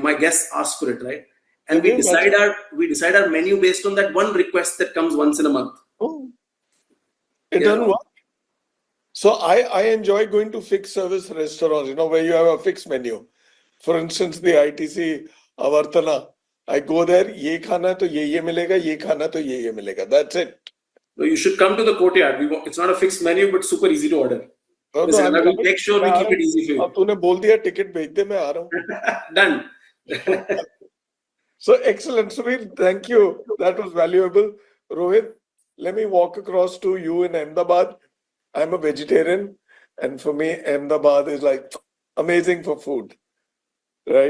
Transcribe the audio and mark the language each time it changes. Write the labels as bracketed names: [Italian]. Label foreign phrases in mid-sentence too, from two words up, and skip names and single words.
[English] My guests ask for it, right? And we decide our menu based on that one request that comes once in a month. It doesn't work. So I enjoy going to fixed service restaurants, you know, where you have a fixed menu. For instance, the ITC Avartana. I go there, [Hindi] ये खाना तो ये मिलेगा, ये खाना तो ये मिलेगा. [English] That's it. No, you should come to the Courtyard. It's not a fixed menu, but super easy to order. Listen, I will make sure we keep it easy for you. [Hindi] अब तूने बोल दिया ticket भेज दे मैं आ रहा हूँ. [English] Done. So excellent, Suveer. Thank you. That was valuable. Rohit, let me walk across to you in Ahmedabad. I'm a vegetarian, and for me, Ahmedabad is like amazing for food, right?